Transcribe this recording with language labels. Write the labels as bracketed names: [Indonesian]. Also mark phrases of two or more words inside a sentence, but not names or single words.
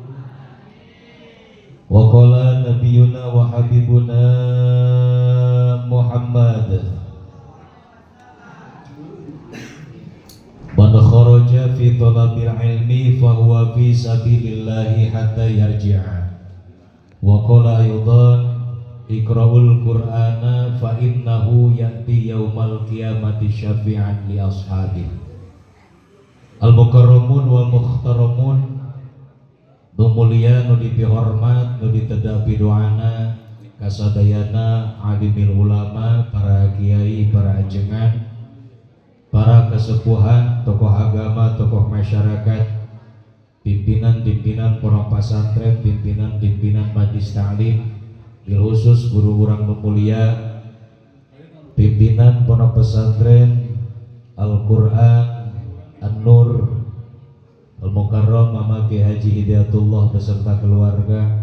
[Arabic] وقال نبينا وحبيبنا محمد من خرج في طلب العلم فهو في سبيل الله حتى يرجع. وقال أيضا اقرأوا القرآن فإنه يأتي يوم القيامة شفيعا لأصحابه. المكرمون والمحترمون, [Sundanese] nu mulia nu dipihormat nu ditedaki doana kasadayana [Arabic] عالم العلماء, [Sundanese] para kiai, para ajengan, para kesepuhan, [Indonesian] tokoh agama, tokoh masyarakat, pimpinan-pimpinan pondok pesantren, pimpinan-pimpinan majlis taklim, [Arabic] بالخصوص [Sundanese] guru urang nu mulia, pimpinan pondok pesantren Al-Qur'an An-Nur Al-Mukarram Mama Ki Haji Hidayatullah [Indonesian] beserta keluarga.